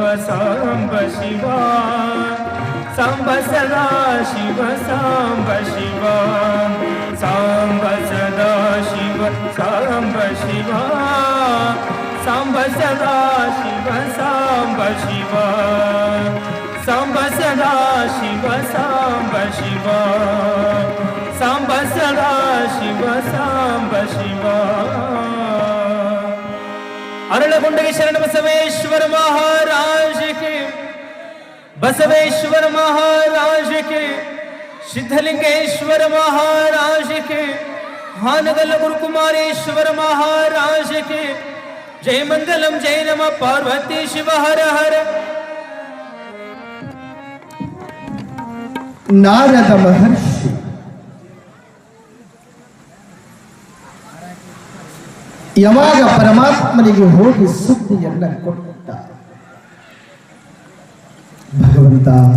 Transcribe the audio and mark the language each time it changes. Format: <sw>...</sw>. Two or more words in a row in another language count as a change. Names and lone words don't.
<sa>ಸಾಂಬ ಶಿವ ಸಾಂಬ ಸದಾ ಶಿವ ಸಾಂಬ ಶಿವ ಸಾಂಬ ಸದಾ ಶಿವ ಸಾಂಬ ಶಿವ ಸಾಂಬ ಸದಾ ಶಿವ ಸಾಂಬ ಶಿವ ಸಾಂಬ ಸದಾ ಶಿವ ಸಾಂಬ ಶಿವ ಸಾಂಬ ಸದಾ ಶಿವ ಸಾಂಬ ಶಿವ</sa> <hi>ಅರಳಗುಂಡಗೆ ಶರಣ ಬಸವೇಶ್ವರ ಮಹಾರಾಜ ಕೆ बसवेश्वर महाराज के सिद्धलिंगेश्वर महाराज के हानगल गुरु कुमारेश्वर महाराज के जय मंगलम जय नमः पार्वती शिव हर हर</hi> <kn>ನಾರದ ಮಹರ್ಷಿ ಯಾವಾಗ ಪರಮಾತ್ಮನಿಗೆ ಹೋಗಿ ಸುದ್ದಿಯನ್ನ ಕೊಟ್ಟ, ಭಗವಂತ</kn>